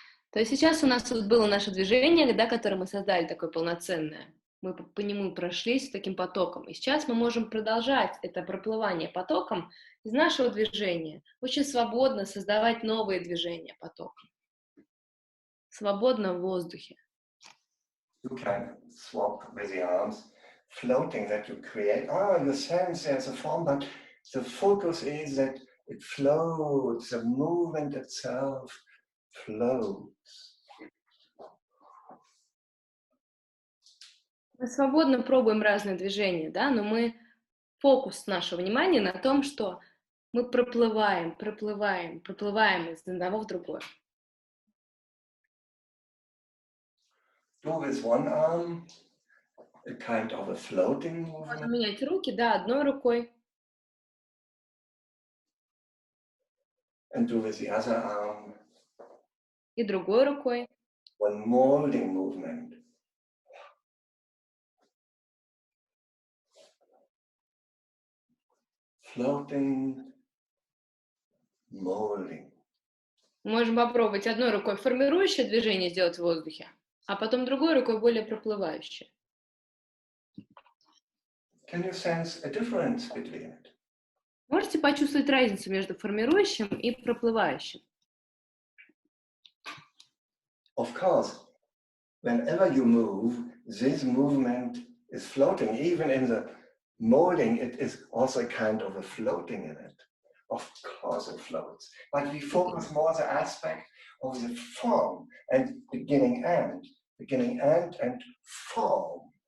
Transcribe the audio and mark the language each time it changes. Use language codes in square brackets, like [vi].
[ru] То есть сейчас у нас тут было наше движение, да, которое мы создали, такое полноценное. Мы по нему прошлись таким потоком. И сейчас мы можем продолжать это проплывание потоком из нашего движения. Очень свободно создавать новые движения потоком. Свободно в воздухе. [en] You can swap with the arms, floating that you create. Oh, you sense there's a form, but the focus is that it floats, the movement itself floats. [ru] Мы свободно пробуем разные движения, да, но фокус нашего внимания на том, что мы проплываем из одного в другое. [en] Do with one arm a kind of a floating movement. [ru] Можно менять руки, да, одной рукой. [en] And do with the other arm [ru] И другой рукой. [en] one molding movement. Floating, molding. [ru] Можем попробовать одной рукой формирующее движение сделать в воздухе, а потом другой рукой более проплывающее. [en] Can you sense a difference between it? [ru] Можете почувствовать разницу между формирующим и проплывающим? [en] Of course, whenever you move, this movement is floating. Even in the molding, it is also a kind of a floating in it. Of course it floats. But we focus more on the aspect of the form and beginning and form.